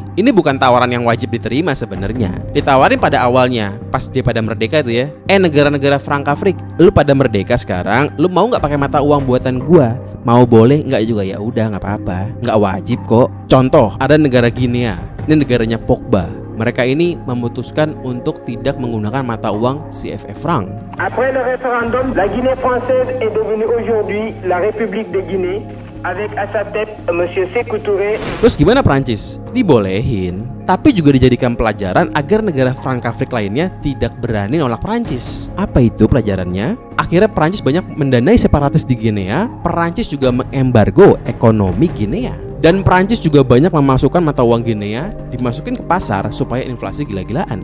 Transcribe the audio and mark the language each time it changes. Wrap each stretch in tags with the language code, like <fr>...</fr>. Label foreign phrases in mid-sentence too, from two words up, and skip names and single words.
<id>Ini bukan tawaran yang wajib diterima sebenarnya. Ditawarin pada awalnya pas dia pada merdeka itu ya. Negara-negara Frankafrik, lu pada merdeka sekarang, lu mau nggak pakai mata uang buatan gua? Mau boleh, nggak juga ya udah nggak apa-apa, nggak wajib kok. Contoh, ada negara Guinea. Ini negaranya Pogba. Mereka ini memutuskan untuk tidak menggunakan mata uang CFA franc.</id> <fr>Après le référendum, la Guinée française est devenue aujourd'hui la République de Guinée avec à sa tête Monsieur Sékou Touré.</fr> <id>Terus gimana Prancis? Dibolehin, tapi juga dijadikan pelajaran agar negara Frankafrik lainnya tidak berani nolak Prancis. Apa itu pelajarannya? Akhirnya Prancis banyak mendanai separatis di Guinea. Prancis juga mengembargo ekonomi Guinea. Dan Prancis juga banyak memasukkan mata uang Guinea dimasukin ke pasar supaya inflasi gila-gilaan.</id>